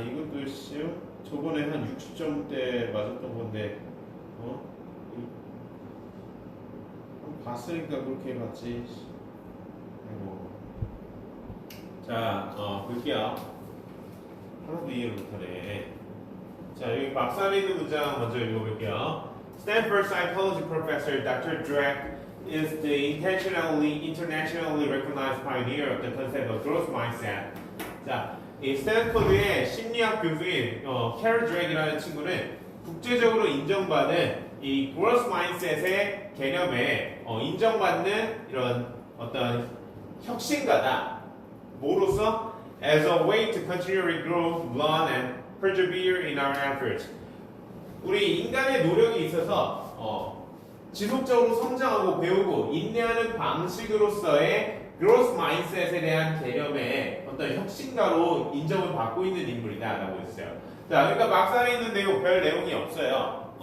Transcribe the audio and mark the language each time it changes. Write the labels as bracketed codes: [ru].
[ko] 이것도 씨, 저번에 한 60점대 맞았던 건데, 한번 봤으니까 그렇게 해봤지. 아이고. 자, 볼게요. 하나도 이해를 못하네. 자, 여기 박살이 있는 문장 먼저 읽어볼게요. [en] Stanford psychology professor Dr. Dweck is the internationally recognized pioneer of the concept of growth mindset. [ko] 자, 이 스탠포드의 심리학 교수인 캐럴 드랙이라는 친구는 국제적으로 인정받은 이 growth mindset의 개념에 인정받는 이런 어떤 혁신가다. 뭐로서? [en] As a way to continually grow, learn, and persevere in our efforts. [ko] 우리 인간의 노력이 있어서 지속적으로 성장하고 배우고 인내하는 방식으로서의 growth mindset에 대한 개념의 어떤 혁신가로 인정을 받고 있는 인물이다라고 했어요. 자, 그러니까 막상에 있는 내용 별 내용이 없어요.